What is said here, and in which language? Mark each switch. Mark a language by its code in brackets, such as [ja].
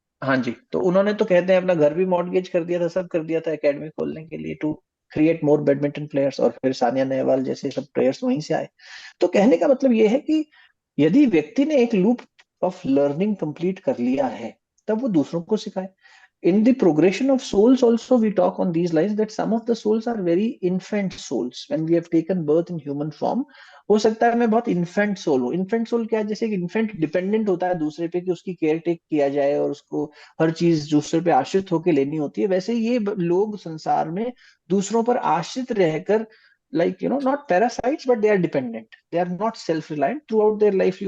[hi] हाँ जी, तो उन्होंने तो कहते हैं अपना घर भी मॉर्गेज कर दिया था, सब कर दिया था एकेडमी खोलने के लिए, to [en] create more badminton players, [hi] और फिर सानिया नेहवाल जैसे सब प्लेयर्स वहीं से आए। तो कहने का मतलब ये है कि यदि व्यक्ति ने एक लूप ऑफ लर्निंग कंप्लीट कर लिया है, तब वो दूसरों को सिखाए। [en] In the progression of souls also we talk on these lines that some of the souls are very infant souls when we have taken birth in human form। [hi] हो सकता है मैं बहुत इन्फेंट सोल हूँ। इन्फेंट सोल क्या है, जैसे कि इन्फेंट डिपेंडेंट होता है दूसरे पे कि उसकी केयर टेक किया जाए और उसको हर चीज दूसरे पे आश्रित होकर लेनी होती है, वैसे ये लोग संसार में दूसरों पर आश्रित रहकर, [en] like you know, not parasites but they are dependent, they are not self reliant throughout their life।